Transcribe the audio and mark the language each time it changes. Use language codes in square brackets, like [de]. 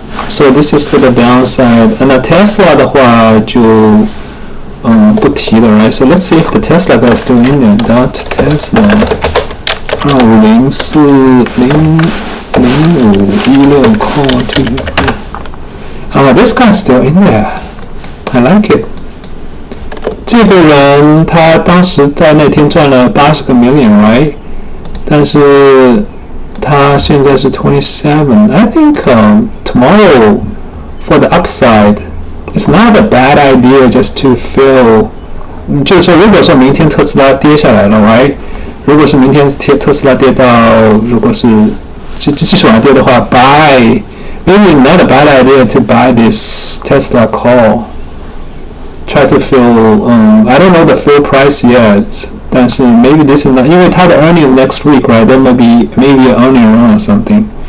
[en] So this is for the downside. And Tesla [zh] 的话就不提了 [en] right? So let's see if the Tesla guy is still in there. Tesla 25040516 call to this guy's still in there. I like it. [zh] 这个人他当时在那天赚了80个 million, right? 但是他现在是27. [en] I think tomorrow for the upside, it's not a bad idea just to fill. [zh] 就是说，如果说明天特斯拉跌下来了 ，right？如果是明天特斯拉跌到，如果是继续往下跌的话 ， [en] buy maybe not a bad idea to buy this Tesla call. Try to fill. I don't know the full price yet. 但是 maybe this is not [zh] 因为它的 [en] earnings next week, right? There may be maybe an earning run or something.